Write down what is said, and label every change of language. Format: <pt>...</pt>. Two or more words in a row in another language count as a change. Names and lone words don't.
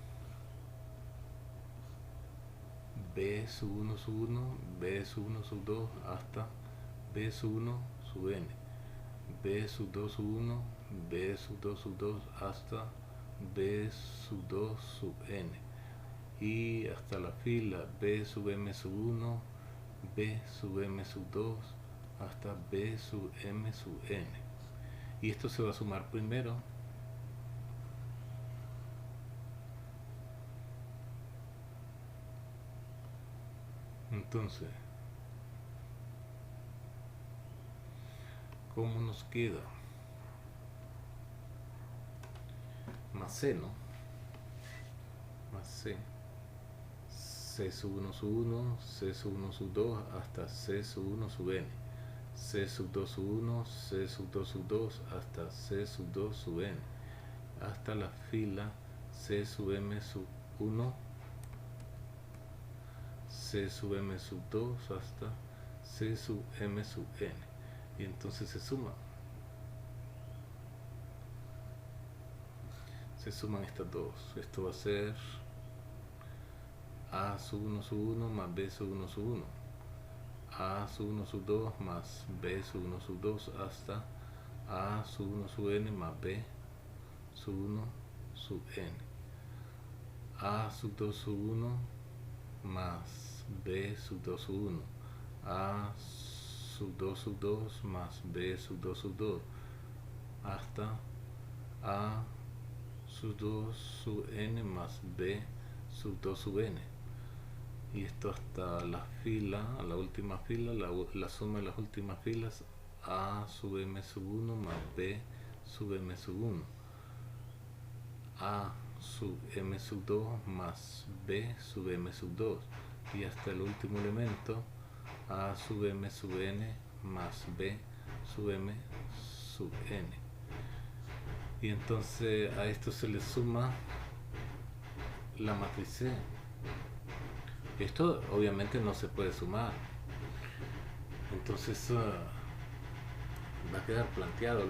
<es>B sub 1 sub 1, B sub 1 sub 2 hasta B sub 1 sub n, B sub 2 sub 1, B sub 2 sub 2 hasta B sub 2 sub n, y hasta la fila B sub m sub 1, B sub m sub 2 hasta B sub m sub n, y esto se va a sumar primero. Entonces, ¿cómo nos queda? Más C, ¿no? Más C. C sub 1 sub 1, C sub 1 sub 2 hasta C sub 1 sub n, C sub 2 sub 1, C sub 2 sub 2 hasta C sub 2 sub n, hasta la fila C sub m sub 1, C sub m sub 2 hasta C sub m sub n, y entonces se suman estas dos. Esto va a ser A sub 1 sub 1 más B sub 1 sub 1, A sub 1 sub 2 más B sub 1 sub 2 hasta A sub 1 sub n más B sub 1 sub n, A sub 2 sub 1 más B sub 2 sub 1, A sub 2 sub 2 más B sub 2 sub 2 hasta A sub 2 sub n más B sub 2 sub n, y esto hasta la fila, a la última fila, la suma de las últimas filas, A sub m sub 1 más B sub m sub 1, A sub m sub 2 más B sub m sub 2, y hasta el último elemento, A sub m sub n más B sub m sub n, y entonces a esto se le suma la matriz C. Esto obviamente no se puede sumar, entonces va a quedar planteado.</es>